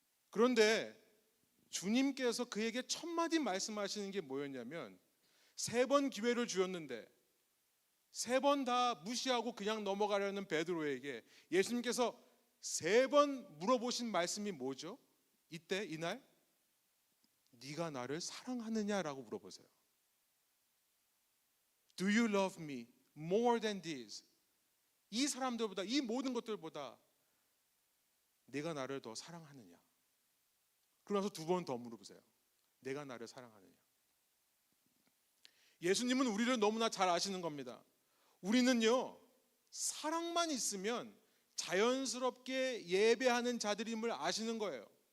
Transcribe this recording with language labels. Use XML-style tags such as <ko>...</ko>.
<ko>그런데 주님께서 그에게 첫 마디 말씀하시는 게 뭐였냐면 세 번 기회를 주었는데 세 번 다 무시하고 그냥 넘어가려는 베드로에게 예수님께서 세 번 물어보신 말씀이 뭐죠? 이날 네가 나를 사랑하느냐라고 물어보세요.</ko> <en>Do you love me more than this?</en> <ko>이 사람들보다, 이 모든 것들보다 네가 나를 더 사랑하느냐? 그러면서 두 번 더 물어보세요. 내가 나를 사랑하느냐? 예수님은 우리를 너무나 잘 아시는 겁니다. 우리는요, 사랑만 있으면 자연스럽게 예배하는 자들임을 아시는 거예요.</ko>